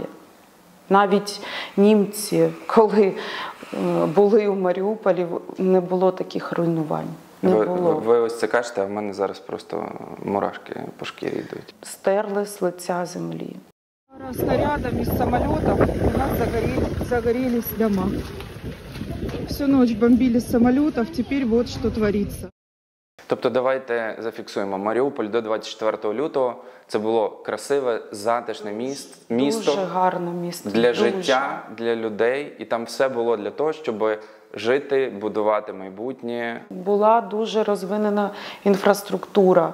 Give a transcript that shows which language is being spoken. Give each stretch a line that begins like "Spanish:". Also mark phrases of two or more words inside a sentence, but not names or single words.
Ukrainian: Навіть німці, коли були у Маріуполі, не було таких руйнувань. Ви ось це кажете, а в мене зараз просто мурашки по шкірі йдуть. Стерли з лиця землі.
Russian: Снарядами из самолетов у нас загорелись дома. Всю ночь бомбили с самолетов, теперь вот что творится.
Ukrainian: Тобто давайте зафіксуємо. Маріуполь до 24 лютого – це було красиве, затишне місто. Дуже гарне місто. Для життя, для людей. І там все було для того, щоб жити, будувати майбутнє. Була дуже розвинена інфраструктура.